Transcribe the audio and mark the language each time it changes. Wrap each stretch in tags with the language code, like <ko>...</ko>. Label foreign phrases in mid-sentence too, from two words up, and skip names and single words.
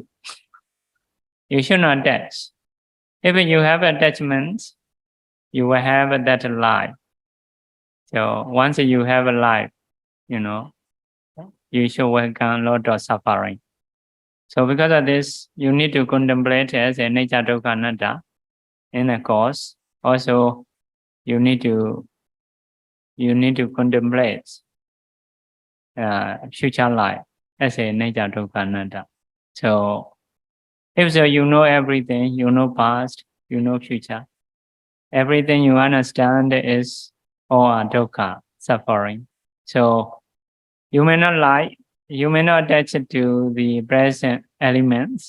<en>You should not attach. If you have attachments, you will have that life. So once you have a life, you should welcome a lot of suffering. So because of this, you need to contemplate as a nature</en> <pi>dukkha anatta</pi> <en>in a course. Also, you need to contemplate future life as a nature</en> <pi>dukkha anatta.</pi> <en>So if so, you know everything, you know past, you know future. Everything you understand is all dukkha, suffering. So you may not attach it to the present elements.</en>